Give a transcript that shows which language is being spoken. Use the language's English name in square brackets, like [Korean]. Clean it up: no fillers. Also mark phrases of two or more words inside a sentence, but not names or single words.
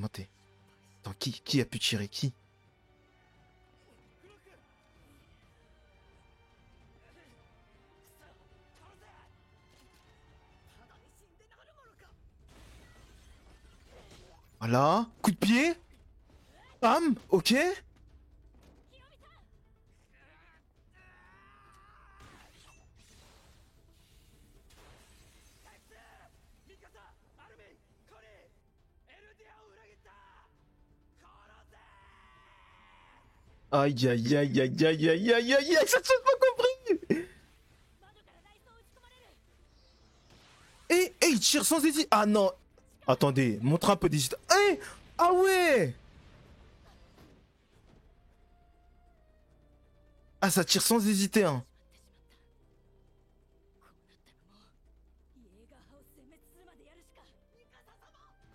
[French] Attends, qui a pu tirer qui? [Japanese] ただで死んでなるものか。 [French] Voilà. Coup de pied. Bam. Ok. [Japanese] ヒロミさん。ミカサ、アルミン、コニー、エルディアを裏切った。殺せ。 [French] Aïe, aïe, aïe, aïe, aïe, aïe, aïe, aïe, aïe, ça, j'ai pas compris. [Japanese] 窓から内装を打ち込まれる。 [French] Il tire sans hésiter. Ah non. Attendez, montre un peu d'hésitation. Ah ouais. Ah, ça tire sans hésiter, hein. [Japanese] こうなったらもうイエーガーハウス殲滅するまでやるしか。ミカサ様。